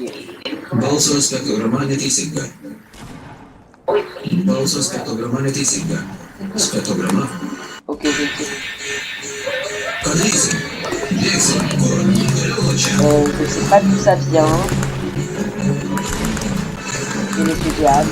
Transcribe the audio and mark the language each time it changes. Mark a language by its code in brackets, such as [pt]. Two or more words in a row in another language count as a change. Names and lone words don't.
[lt] Balso spektograma neteisinga. Balso spektograma neteisinga. Spektograma. [fr] Ok, je le sais. [lt] Ką darysim? Bėgsim, kur? Vėliau čia. [fr] Je sais pas d'où ça vient. Et les diable.